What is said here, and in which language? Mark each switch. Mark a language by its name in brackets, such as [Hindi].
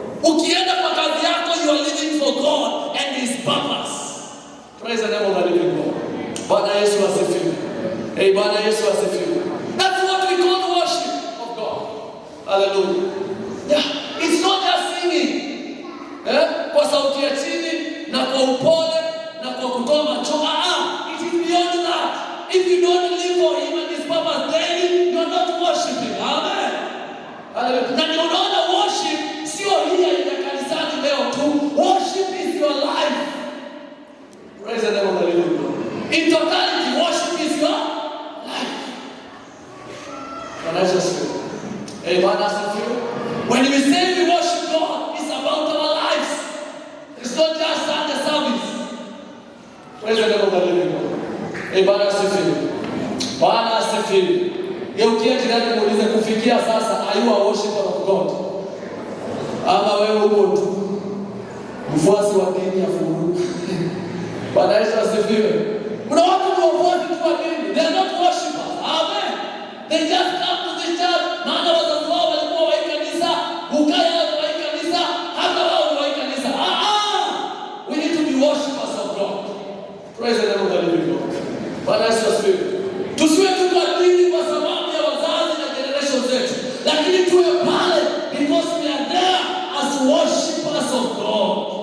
[Swahili] Ukienda kwa kazi yako, [English] you are living for God and his purpose. Praise the name of the living God. [Swahili] Bwana Yesu asifiwe. Hey, Bwana Yesu asifiwe. [English] That's what we call worship of God. Hallelujah. Yeah, it's not just singing. [Swahili] Kwa sauti ya chini na kwa upole na kwa kutoa macho. [English] It is beyond that. If you don't live for him and his purpose daily, you are not worshiping. [Swahili] Amen. Hallelujah. Na unaona worship sio hii ya kanisani leo tu. [English] Worship is your life. Praise the name of the living God. In totality, worship is your life. [Swahili] Bwana asifiwe. Hey, Bwana asifiwe. [English] When we say we worship God, it's about our lives. It's not just Sunday service. Praise the name of the living God. [Swahili] Hey, Bwana asifiwe. Bwana asifiwe. Geukia jirani muulize, kufikia sasa, [English] are you a worshiper of God? [Swahili] Ama wewe uko tu mfuasi wa dini ya furu? Bwana Yesu asifiwe. Kuna watu wafuasi tu wa dini. [English] They are not worshipers. Amen. They just come to the church. [Swahili] Maana wazazi wao walikuwa wa kanisa, ukaya wa kanisa, hata wao wa kanisa. [English] We need to be worshipers of God. Praise the name of the living God. [Swahili] Bwana Yesu asifiwe. Tusiwe tu kwa dini kwa sababu ya wazazi na [English] generation [Swahili] zetu, lakini tuwe pale [English] because we are there as worshipers of God.